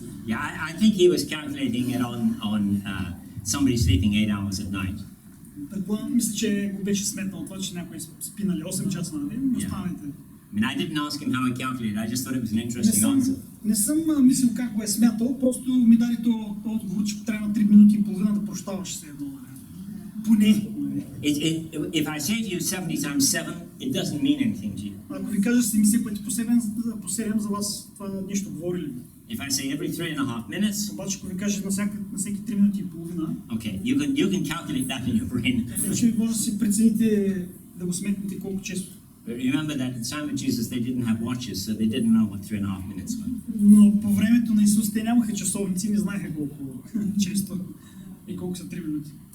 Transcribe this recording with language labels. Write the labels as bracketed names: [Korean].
[English] Yeah, I think he was calculating it on somebody sleeping 8 hours at night. [Bulgarian] Предполагам, мисля, че го беше сметнал това, че някой спи, нали, 8 часа на ден, но останалите. [English] I mean, I didn't ask him how he calculated. I just thought it was an interesting answer. [Bulgarian] Не съм мислил как го е смятал, просто ми даде този отговор, че трябва на 3 минути и половина да прощаваш се едно. Поне. [English] If I say to you 70 times 7, it doesn't mean anything to you. [Bulgarian] Ако ви кажа 70 пъти по 7 за вас, това нещо говори ли? [English] If I say every 3.5 minutes, [Bulgarian] обаче ако ви кажа на всеки 3 минути и половина, [English] okay, you can calculate that in your brain. [Bulgarian] вече може да си прецените, да го сметнете колко често. [English] Remember that at the time of Jesus they didn't have watches, so they didn't know what 3.5 minutes were. [Bulgarian] Но по времето на Исус те нямаха часовници, не знаеха колко често и колко са 3 минути.